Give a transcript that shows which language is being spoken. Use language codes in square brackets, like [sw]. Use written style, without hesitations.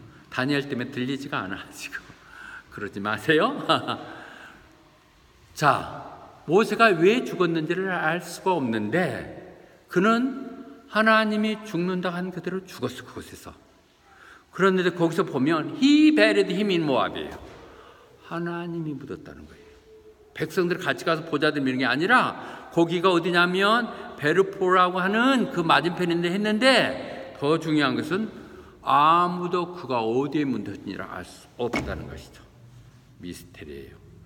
[ko] 다니엘 때문에 들리지가 않아 지금. 그러지 마세요. 자, 모세가 왜 죽었는지를 알 수가 없는데 그는 하나님이 죽는다 한 그대로 죽었어. 그곳에서. 그런데 거기서 보면 [en] He buried him in Moab [ko] 이에요. 하나님이 묻었다는 거예요. 백성들 같이 가서 보자들 미는 게 아니라 거기가 어디냐면 베르포라고 하는 그 맞은편인데 했는데 더 중요한 것은 아무도 그가 어디에 묻었는지를 알 수 없다는 것이죠. 미스테리예요.